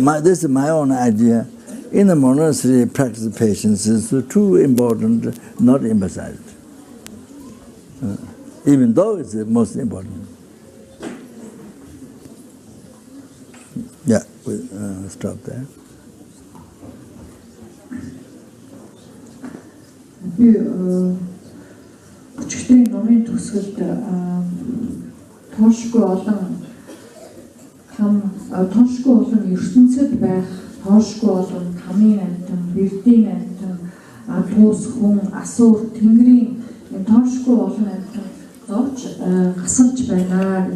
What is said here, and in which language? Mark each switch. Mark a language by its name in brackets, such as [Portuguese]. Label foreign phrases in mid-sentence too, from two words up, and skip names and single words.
[English] This is my own idea. In the monastery, practice patience is too important, not emphasized. Even though it's the most important. Yeah, we'll stop there. [Mongolian] Өчигдрийн номын төгсгөлд тоошгүй олон ертөнцид байх, тоошгүй олон хамын амьтан, бэрдийн амьтан, туус хүн, асуур, тэнгэрийн тоошгүй олон амьтан зовж гасалж байна гэж.